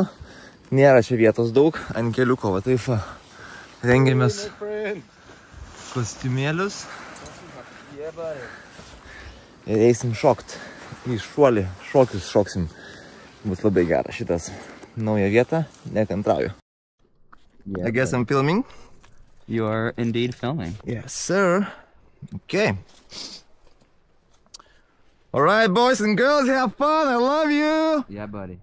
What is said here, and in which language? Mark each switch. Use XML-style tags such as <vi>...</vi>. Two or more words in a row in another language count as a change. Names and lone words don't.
<lt>Nėra čia vietos daug, ant keliuko, va taip, rengiamės kostiumėlius ir eisim šokt į šuolį, šokius šoksim. Bus labai geras šitas nauja vieta, nekantrauju.</lt> <en>I guess I'm filming? You are indeed filming. Yes, sir. Okay. All right, boys and girls, have fun, I love you. Yeah, buddy.</en>